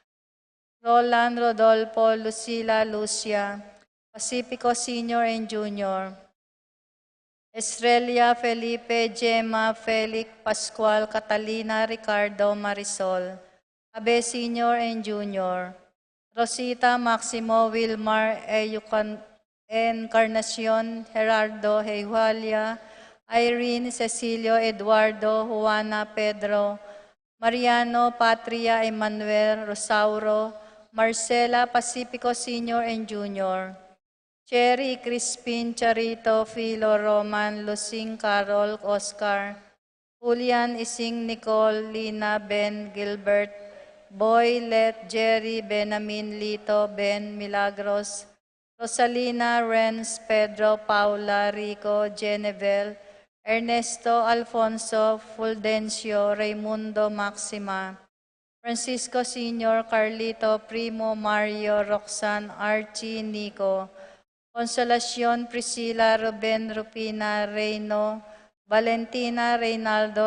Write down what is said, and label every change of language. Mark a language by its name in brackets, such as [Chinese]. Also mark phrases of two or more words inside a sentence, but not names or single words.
[Filipino] Roland, Rodolfo, Lucila, Lucia, Pacifico [English] Senior and Junior, [Filipino] Estrella, Felipe, Gemma, Felix, Pascual, Catalina, Ricardo, Marisol, Abe [English] Senior and Junior, [Filipino] Rosita, Maximo, Wilmar, Encarnacion, Gerardo, Euhalia, Irene, Cecilio, Eduardo, Juana, Pedro, Mariano, Patria, Emmanuel, Rosauro, Marcela, Pacifico [English] Senior and Junior, [Filipino] Cherry, Crispin, Charito, Philo, Roman, Lucing, Carol, Oscar, Julian, Ising, Nicole, Lina, Ben, Gilbert, Boy, Let, Jerry, Benamin, Lito, Ben, Milagros, Rosalina, Renz, Pedro, Paula, Rico, Genevieve, Ernesto, Alfonso, Fuldencio, Raimundo, Maxima, Francisco Senior, Carlito, Primo, Mario, Roxanne, Archie, Nico, Consolacion, Priscilla, Ruben, Rupina, Reyno, Valentina, Reynaldo,